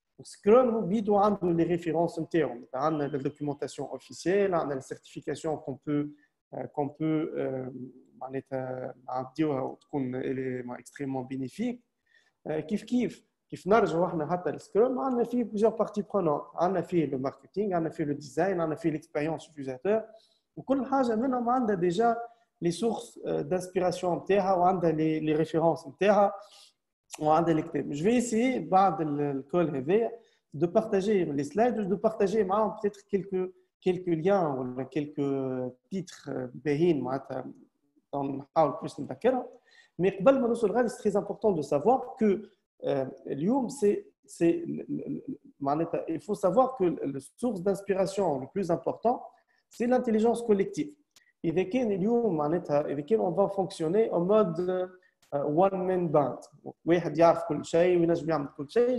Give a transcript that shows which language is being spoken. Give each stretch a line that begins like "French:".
French: Scrum a les références internes, la documentation officielle, la certification qu'on peut extrêmement bénéfique.
Arabic: كيف نرجعوا احنا حتى السكرام عندنا فيه
French: plusieurs parties prenantes.
Arabic: عندنا فيه le marketing, عندنا فيه le design, عندنا فيه l'expérience utilisateur, وكل حاجه منهم عندها
French: déjà les sources d'inspiration
Arabic: نتاعها وعندها les références نتاعها وعندها الكتاب.
French: Je vais essayer
Arabic: بعد الكول هذا
French: de partager les slides, de partager معاهم peut-être quelques liens ou quelques titres
Arabic: باهين معناتها نحاول باش نذكرها.
French: Mais
Arabic: قبل ما نوصل غادي
French: c'est très important de savoir que اليوم il faut savoir que la source d'inspiration le plus important, c'est l'intelligence collective.
Arabic: إذا كان اليوم معناتها إذا كان
French: on va fonctionner en mode one man band,
Arabic: واحد يعرف كل شيء وينجم يعمل كل شيء.